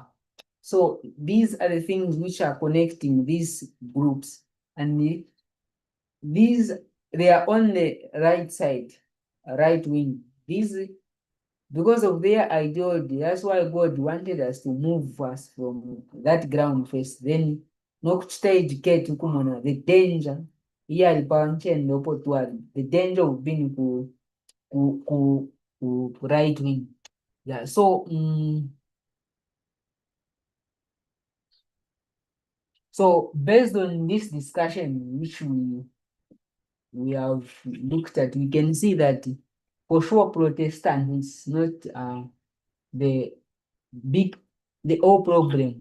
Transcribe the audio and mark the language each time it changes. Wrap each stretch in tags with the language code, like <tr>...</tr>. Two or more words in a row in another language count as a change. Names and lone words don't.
<en>So these are the things which are connecting these groups, and these they are on the right side, right wing. These, because of their ideology, that's why God wanted us to move us from that ground first, then</en> <bem>nokuchitaeducate kumona</bem> <en>the danger here</en> <bem>alipanchendo twali,</bem> <en>the danger of being ku right wing. Yeah, so so based on this discussion which we have looked at, we can see that for sure Protestant is not the whole problem.</en>